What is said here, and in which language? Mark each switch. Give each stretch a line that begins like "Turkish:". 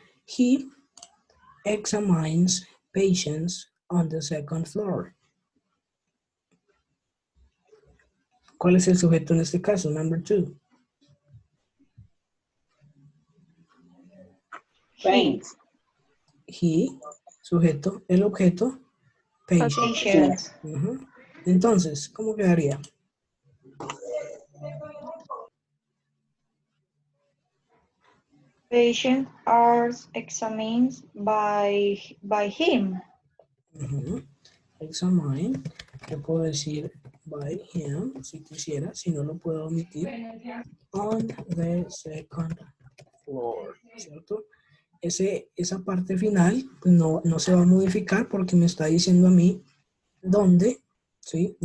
English: He examines patients on the second floor.
Spanish: ¿Cuál es el sujeto en este caso?
English: Number 2. He,
Spanish: sujeto, el objeto, patient.
English: Patients.
Spanish: Entonces, ¿cómo quedaría?
English: Patients are examined by him.
Spanish: Examine, yo puedo decir
English: by him,
Spanish: si quisiera, si no lo puedo omitir,
English: on the second floor,
Spanish: ¿cierto? Esa parte final pues no se va a modificar porque me está diciendo a mí dónde, ¿sí?